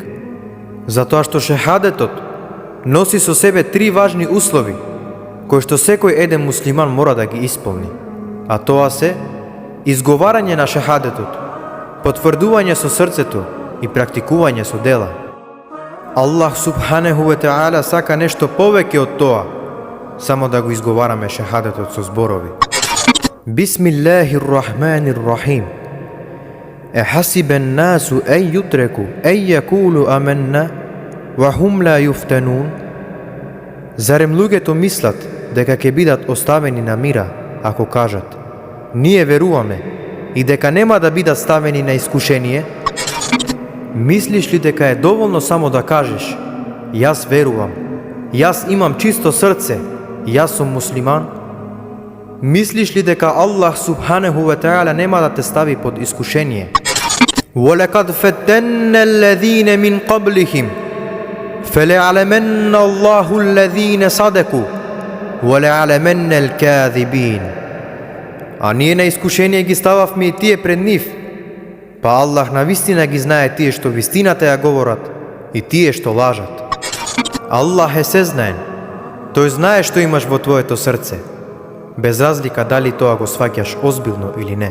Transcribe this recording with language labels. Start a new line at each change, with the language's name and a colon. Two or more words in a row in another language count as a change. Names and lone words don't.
Macedonian: Затоа што шехадетот носи со себе три важни услови кои што секој еден муслиман мора да ги исполни. А тоа се изговарање на шехадетот, потврдување со срцето и практикување со дела.
Arabic: الله سبحانه وتعالى
Macedonian: сака нешто повеќе од тоа, само да го изговараме шехадетот со зборови.
Arabic: بسم الله الرحمن الرحيم. أحسب الناس أن يتركوا أن يقولوا آمنا وهم لا يفتنون.
Macedonian: Зарем луѓето мислат дека ќе бидат оставени на мира ако кажат ние веруваме и дека нема да бидат ставени на искушение? Мислиш ли дека е доволно само да кажеш јас верувам, јас имам чисто срце, јас сум муслиман? Мислиш ли дека
Arabic: الله سبحانه وتعالى
Macedonian: нема да те стави под искушение?
Arabic: وَلَقَدْ فَتَنَّا الَّذِينَ مِنْ قَبْلِهِمْ فَلَيَعْلَمَنَّ اللَّهُ الَّذِينَ صَدَقُوا وَلَيَعْلَمَنَّ الْكَاذِبِينَ.
Macedonian: А ние на искушение ги стававме и тие пред нив, па Аллах навистина ги знае тие што вистината ја говорат и тие што лажат. Аллах е сезнаен, тој знае што имаш во твоето срце, без разлика дали тоа го сваќаш озбилно или не.